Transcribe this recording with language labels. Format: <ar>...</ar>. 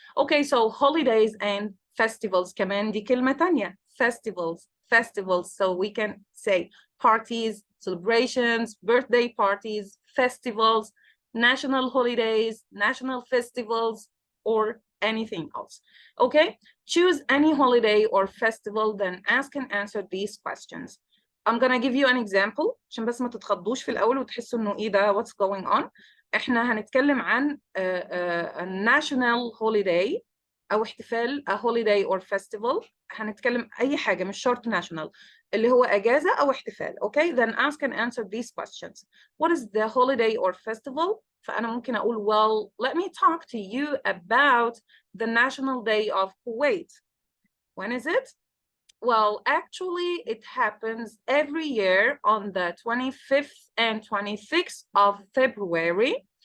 <en>Okay, so holidays and festivals,</en> <ar>كمان دي كلمة تانية,</ar> <en>festivals, so we can say parties, celebrations, birthday parties, festivals, national holidays, national festivals, or anything else. Okay, choose any holiday or festival, then ask and answer these questions. I'm gonna give you an example</en> <ar>عشان بس ما تتخضوش في الأول وتحسوا إنه إيه ده</ar> <en>what's going on.</en> <ar>إحنا هنتكلم عن</ar> <en>a national holiday</en> <ar>أو احتفال</ar> <en>a holiday or festival.</en> <ar>هنتكلم أي حاجة مش شرط national اللي هو أجازة أو احتفال.</ar> <en>Okay, then ask and answer these questions. What is the holiday or festival?</en> <ar>فأنا ممكن أقول</ar> <en>well, let me talk to you about the National Day of Kuwait. When is it? Well, actually, it happens every year on the 25th and 26th of February.</en>